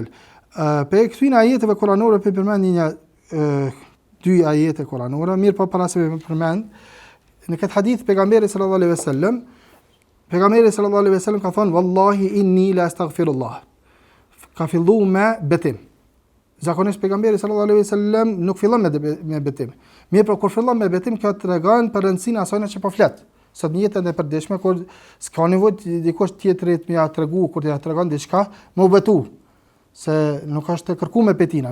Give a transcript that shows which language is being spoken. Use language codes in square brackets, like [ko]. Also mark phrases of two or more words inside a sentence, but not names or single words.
[sq] Për këtyre ajeteve kuranore për përmend një dy ajete kuranore, mirë po para se më përmend në këtë hadith pejgamberi [ar] صلى الله عليه وسلم, [sq] ka thënë [ar] والله إني لأستغفر الله. [sq] Ka filluar me betim. Zakonisht pejgamberi [ar] صلى الله عليه وسلم [sq] nuk fillon me betim. Mirë po kur fillon me betim, kjo tregon për rëndësinë asaj që po flet. Sot në jetën e përditshme kur s'ka nevojë dikush tjetrit më ia tregu, kur t'ia tregon diçka, më betu se nuk është kërkuar me betina.